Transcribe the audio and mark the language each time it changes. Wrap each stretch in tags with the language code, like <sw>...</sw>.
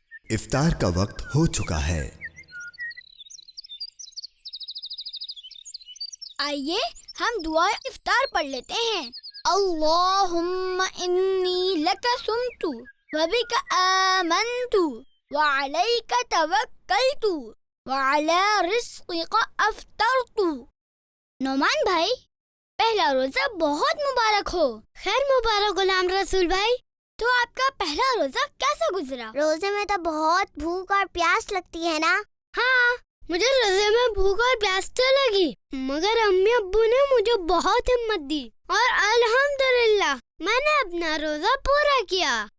<ur>افطار کا وقت ہو چکا ہے. آئیے ہم دعائے افطار پڑھ لیتے ہیں.</ur> <ar>اللہم انی لک صمت وبک آمنت وعلیک توکلت وعلی رزقک افطرت.</ar> <ur>نعمان بھائی، پہلا روزہ بہت مبارک ہو. خیر مبارک غلام رسول بھائی. تو آپ کا پہلا روزہ کیسا گزرا؟ روزے میں تو بہت بھوک اور پیاس لگتی ہے نا. ہاں، مجھے روزے میں بھوک اور پیاس تو لگی، مگر امی ابو نے مجھے بہت ہمت دی اور الحمدللہ میں نے اپنا روزہ پورا کیا.</ur>